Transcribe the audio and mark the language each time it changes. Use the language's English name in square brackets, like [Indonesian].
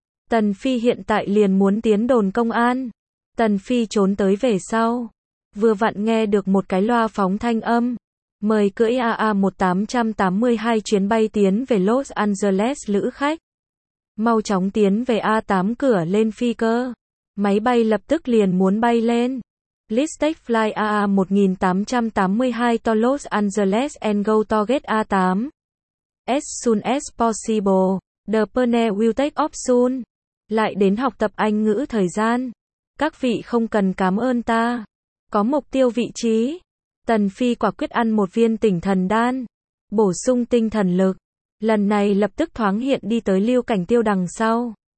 [Vietnamese] Tần Phi hiện tại liền muốn tiến đồn công an. Tần Phi trốn tới về sau. Vừa vặn nghe được một cái loa phóng thanh âm. Mời cưỡi AA-1882 chuyến bay tiến về Los Angeles lữ khách. Mau chóng tiến về A8 cửa lên phi cơ. Máy bay lập tức liền muốn bay lên. [English] Please take flight AA-1882 to Los Angeles and go to gate A8. As soon as possible, the plane will take off soon. [Vietnamese] Lại đến học tập Anh ngữ thời gian. Các vị không cần cảm ơn ta. Có mục tiêu vị trí. Tần Phi quả quyết ăn một viên tỉnh thần đan. Bổ sung tinh thần lực. Lần này lập tức thoáng hiện đi tới Lưu Cảnh Tiêu đằng sau.